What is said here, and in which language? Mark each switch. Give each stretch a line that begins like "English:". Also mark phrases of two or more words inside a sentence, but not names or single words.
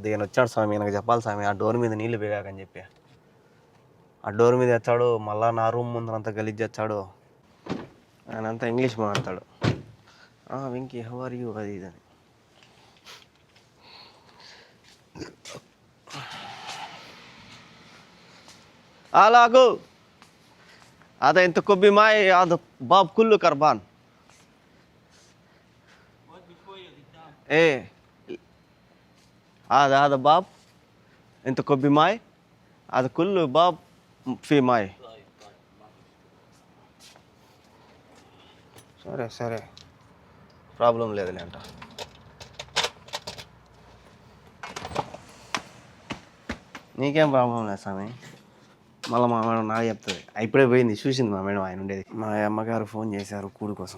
Telugu: నేను వచ్చాడు స్వామి, నాకు చెప్పాలి స్వామి ఆ డోర్ మీద నీళ్ళు పెగాకని చెప్పి. ఆ డోర్ మీద వచ్చాడు, మళ్ళీ నా రూమ్ ముందరంతా గలీజ్ చేస్తాడు. ఆయన అంతా ఇంగ్లీష్ మాట్లాడతాడు. వెంకీ
English: how are you
Telugu: అది ఇదని.
Arabic: అలాగో هذا انت كوبي معي هذا باب كله كربان. ايه هذا باب انت كوبي معي هذا كله باب فيه ماي.
Telugu: సరే సరే, ప్రాబ్లం లేదులే అంట. నీకేం ప్రాబ్లం లేదు స్వామి. మళ్ళీ మా మేడం నాకు చెప్తుంది. ఇప్పుడే పోయింది, చూసింది మా మేడం ఆయన ఉండేది. మా అమ్మగారు ఫోన్ చేశారు కూడి కోసం.